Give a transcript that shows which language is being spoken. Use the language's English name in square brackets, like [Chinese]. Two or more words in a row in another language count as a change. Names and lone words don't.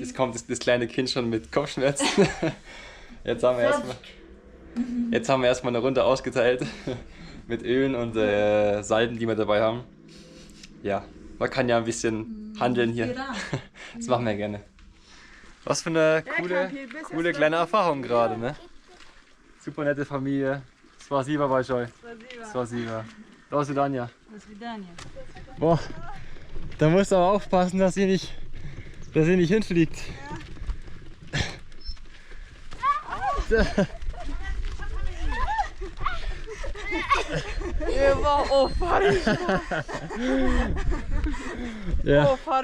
[German] jetzt kommt das kleine Kind schon mit Kopfschmerzen. Jetzt haben wir erstmal eine Runde ausgeteilt mit Ölen und Salben, die wir dabei haben. Ja, man kann ja ein bisschen handeln hier. Das machen wir gerne. Was für eine coole kleine Erfahrung gerade, ne? Super nette Familie. [Russian] Spasibo большое. Spasibo. До свидания. [German] Boah, Da musst du aber aufpassen, dass sie nicht hinfliegt. Ja. Ja.